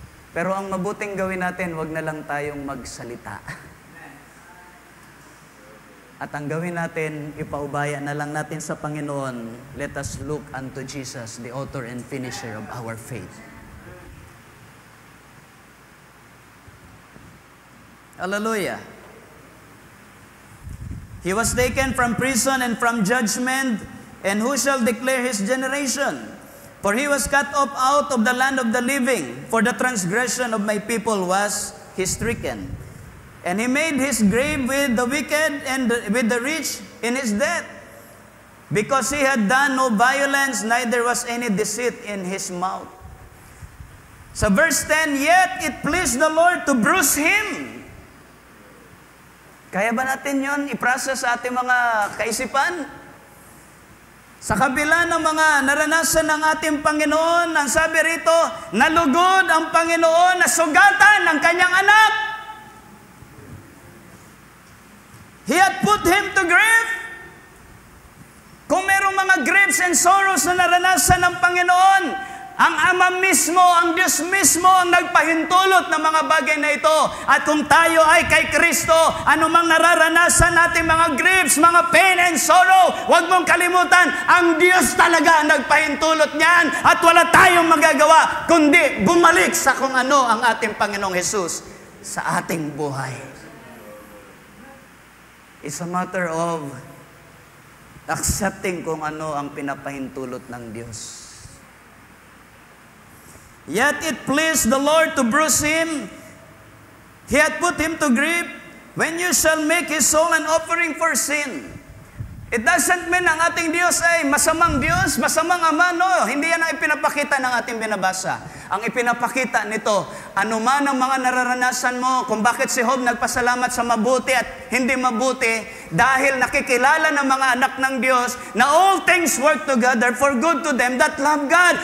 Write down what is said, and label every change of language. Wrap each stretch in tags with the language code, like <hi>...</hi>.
<tl>Pero ang mabuting gawin natin, wag na lang tayong magsalita. At ang gawin natin, ipaubaya na lang natin sa Panginoon.</tl> <en>Let us look unto Jesus, the author and finisher of our faith. Hallelujah. He was taken from prison and from judgment, and who shall declare his generation? For he was cut off out of the land of the living, for the transgression of my people was he stricken. And he made his grave with the wicked and with the rich in his death, because he had done no violence, neither was any deceit in his mouth. Sa verse 10, yet it pleased the Lord to bruise him.</en> <tl>Kaya ba natin yon i-process sa ating mga kaisipan? Sa kabila ng mga naranasan ng ating Panginoon, ang sabi rito, nalugod ang Panginoon na sugatan ng kanyang anak.</tl> <en>He had put him to grief.</en> <tl>Kung merong mga</tl> <en>griefs and sorrows</en> <tl>na naranasan ng Panginoon, ang Ama mismo, ang Diyos mismo ang nagpahintulot ng mga bagay na ito. At kung tayo ay kay Kristo, anumang nararanasan nating mga griefs, mga</tl> <en>pain and sorrow,</en> <tl>huwag mong kalimutan, ang Diyos talaga ang nagpahintulot niyan. At wala tayong magagawa, kundi bumalik sa kung ano ang ating Panginoong Jesus sa ating buhay.</tl> <en>It's a matter of accepting</en> <tl>kung ano ang pinapahintulot ng Diyos.</tl> <en>Yet it pleased the Lord to bruise him. He had put him to grief. When you shall make his soul an offering for sin. It doesn't mean</en> <tl>ang ating Diyos ay masamang Diyos, masamang Ama, no. Hindi yan ang ipinapakita ng ating binabasa. Ang ipinapakita nito, anuman ang mga nararanasan mo, kung bakit si Job nagpasalamat sa mabuti at hindi mabuti, dahil nakikilala ng mga anak ng Diyos na</tl> <en>all things work together for good to them that love God.</en>